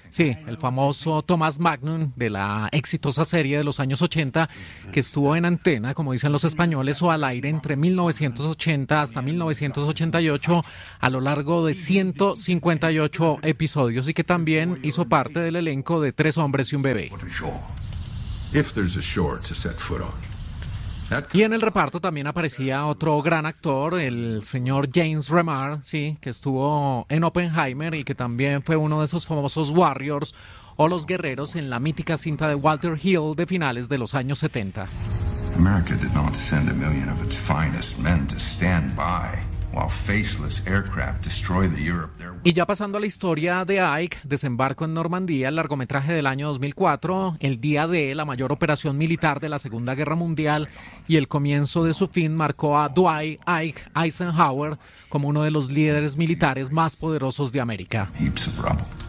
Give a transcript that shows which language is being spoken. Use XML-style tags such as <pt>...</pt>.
<es>Sí, el famoso Thomas Magnum de la exitosa serie de los años 80 que estuvo en antena, como dicen los españoles, o al aire entre 1980 hasta 1988 a lo largo de 158 episodios y que también hizo parte del elenco de Tres Hombres y un Bebé.</es> <en>If there's a shore to set foot on.</en> <es>Y en el reparto también aparecía otro gran actor, el señor James Remar, sí, que estuvo en Oppenheimer y que también fue uno de esos famosos Warriors o los guerreros en la mítica cinta de Walter Hill de finales de los años 70.</es> <en>America did not send a million of its finest men to stand by. While faceless aircraft destroy the Europe, there was...</en> <es>Y ya pasando a la historia de Ike, Desembarco en Normandía, el largometraje del año 2004, el día D, la mayor operación militar de la Segunda Guerra Mundial y el comienzo de su fin marcó a Dwight Ike Eisenhower como uno de los líderes militares más poderosos de América.</es> <en>Heaps of rubble.</en>